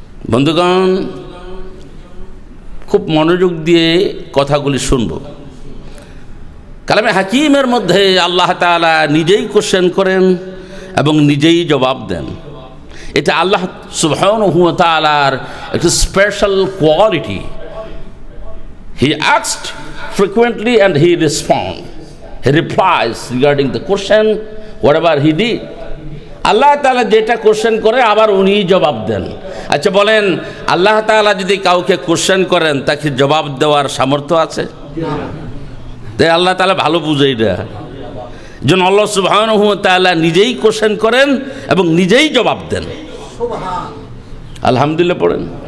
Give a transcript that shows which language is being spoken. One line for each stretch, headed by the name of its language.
Bangla: বন্ধুগণ, খুব মনোযোগ দিয়ে কথাগুলি শুনব। কালামে হাকিমের মধ্যে আল্লাহ তাআলা নিজেই কোশ্চেন করেন এবং নিজেই জবাব দেন। এটা আল্লাহ সুবহানাহু ওয়া তাআলার একটা special quality.
English: He asked frequently and he responds. He replies regarding the question whatever he did.
Bangla: আল্লাহ তাআলা যেটা কোশ্চেন করে আবার উনি জবাব দেন। আচ্ছা বলেন, আল্লাহ তাআলা যদি কাউকে কোশ্চেন করেন তাকে জবাব দেওয়ার সামর্থ্য আছে? তাই আল্লাহ তাআলা ভালো বুঝে এটা। যেন আল্লাহ সুবহানাহু ওয়া তাআলা নিজেই কোশ্চেন করেন এবং নিজেই জবাব দেন। আলহামদুলিল্লাহ পড়েন।